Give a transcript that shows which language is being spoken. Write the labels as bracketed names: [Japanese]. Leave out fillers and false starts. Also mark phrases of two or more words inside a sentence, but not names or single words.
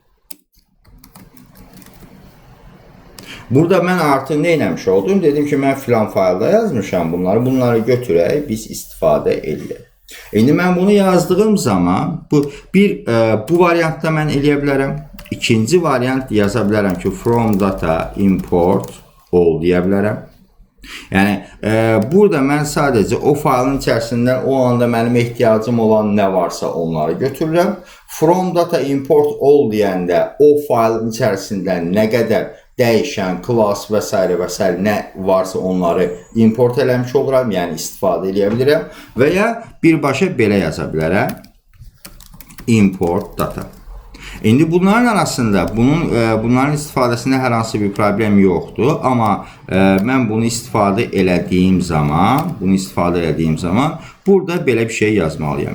[Azerbaijani] Burada mən artıq nə eləmiş oldum? Dedim ki, mən filan faylda yazmışam bunları. Bunları götürək, biz istifadə edək. İndi mən bunu yazdığım zaman bu variantda mən eləyə bilərəm. İkinci variant yaza bilərəm ki, [English] from data import all [Azerbaijani] deyə bilərəm. Yəni burada mən sadəcə o faylın içərisindən o anda mənim ehtiyacım olan nə varsa onları götürürəm. [English] From data import all [Azerbaijani] deyəndə o faylın içərisindən nə qədər dəyişən, class və s. nə varsa onları import eləmiş oluram, yəni istifadə edə bilirəm və ya birbaşa belə yaza bilərəm, [English] import data. [Azerbaijani] İndi bunların arasında, bunların istifadəsində hər hansı bir problem yoxdur, amma mən bunu istifadə elədiyim zaman, burada belə bir şey yazmalıyam.